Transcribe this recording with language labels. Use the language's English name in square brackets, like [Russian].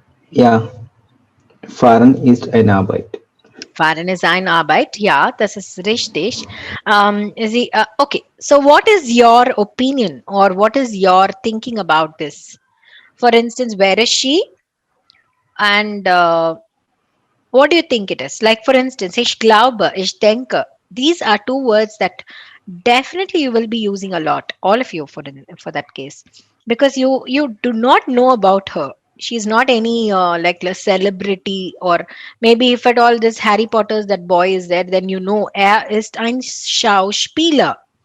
[German] Yeah. Fahren ist eine Arbeit. Fahren ist eine Arbeit. Ja, das ist richtig. [English] Okay, so what is your opinion or what is your thinking about this? For instance, where is she? And what do you think it is? Like, for instance, [German] ich glaube, ich denke. [English] These are two words that definitely you will be using a lot, all of you, for that case, because you do not know about her. She's not any like a celebrity, or maybe if at all this Harry Potter's that boy is there, then you know [German] er ist ein Schauspieler.